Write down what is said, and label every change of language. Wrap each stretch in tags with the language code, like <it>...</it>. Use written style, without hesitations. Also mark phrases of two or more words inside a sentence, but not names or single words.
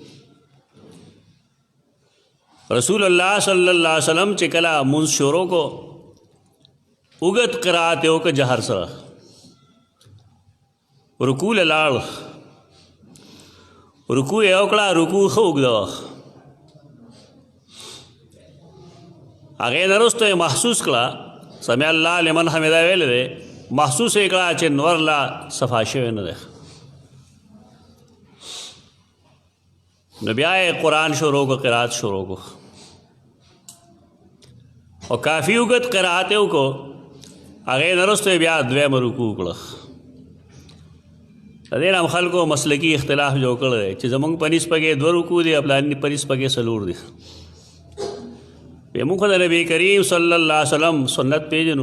<ps>رسول الله</ps> <ar>صلی الله علیه وسلم</ar> <ps>چې کله مونځ شروع کو، اوږد قرات یې وکړه جهر سره، رکوع له لاړ، رکوع یې وکړه، رکوع ښه اوږده وه. هغې نه وروسته یې محسوس کړه</ps> <ar>سمع الله لمن حمده</ar> <ps>ویلی دی، محسوس یې کړه چې نور لا صفا شوی نه دی. نو بیا یې قرآن شروع کو، قرات شروع کو، او کافی اوږد قرات یې وکړو. هغې نه وروسته یې بیا دویمه رکوع وکړه. د دې نه هم خلکو مسلکي اختلاف جوړ کړی دی چې زموږ په نسبت کې 2 رکوع دي او پلاني په نسبت کې 4 دي. موږ خو د نبي کریم</ps> <ar>صلی الله علیه وسلم</ar> <ps>سنت پیژنو.</ps>